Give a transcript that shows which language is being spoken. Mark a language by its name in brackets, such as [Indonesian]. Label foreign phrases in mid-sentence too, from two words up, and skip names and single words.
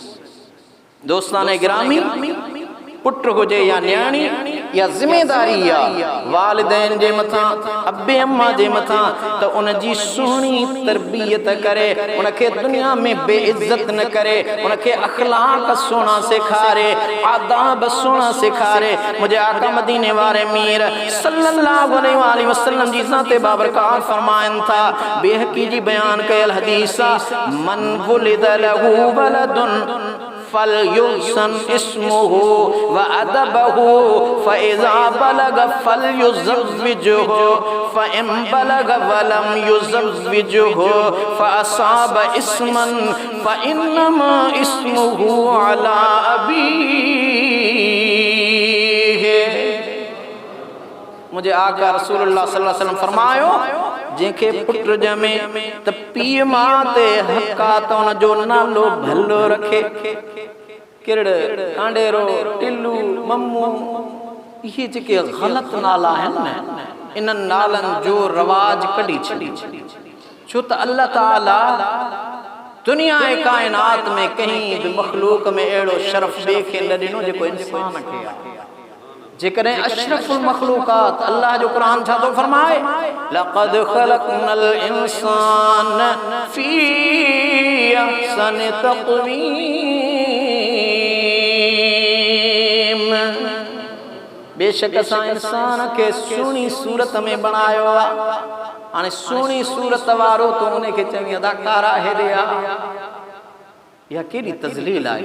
[Sindhi] दोस्तान गिरामी, पुट हुजे या न्याणी, या ज़िम्मेदारी आहे वालिदैन जे मथां, अबे अम्मा जे मथां, त उन जी सुहिणी तरबियत करे, उन खे दुनिया में बेइज्जत न करे, उन खे अखलाक सुहिणा सेखारे, आदाब सुहिणा सेखारे। मुंहिंजे आका मदीने वारे मीर [Arabic] صلى الله عليه وسلم [Sindhi] जी ज़ाते बाबरकात फरमाइनि था, बेहकी जी बयान कयल हदीस आहे, [Arabic] من ولد له ولد فليحسن اسمه وأدبه فإذا بلغ فليزوجه فإن بلغ ولم يزوجه فأصاب إثما فإنما إثمه على أبيه. [Sindhi] मुझे आका [Arabic] رسول الله صلى الله عليه وسلم [Sindhi] फरमायो, जंहिंखे पुट ॼमे त पीउ मां ते हक़ आहे त उन जो नालो भलो रखे। किरड़, कांडेरो, टिल्लू, मम्मू, इहे जेके ग़लत नाला आहिनि न, इन्हनि नालनि जो रवाज कढी छॾी। छो त अल्लाह ताला दुनिया ऐं काइनात में कहीं बि मखलूक में अहिड़ो शरफ़ ॿिए खे न ॾिनो जेको इंसान खे आहे। जेकॾहिं [Arabic] أشرف المخلوقات [Sindhi] अल्लाह जो क़ुरान छा थो फरमाए, [Arabic] لقد خلقنا الإنسان في أحسن تقويم, [Sindhi] बेशक असां इंसान खे सुहिणी सूरत में बणायो आहे। हाणे सुहिणी सूरत वारो तो उनखे चवई अदाकारा हेॾे आ, इहा केॾी तज़लील आहे।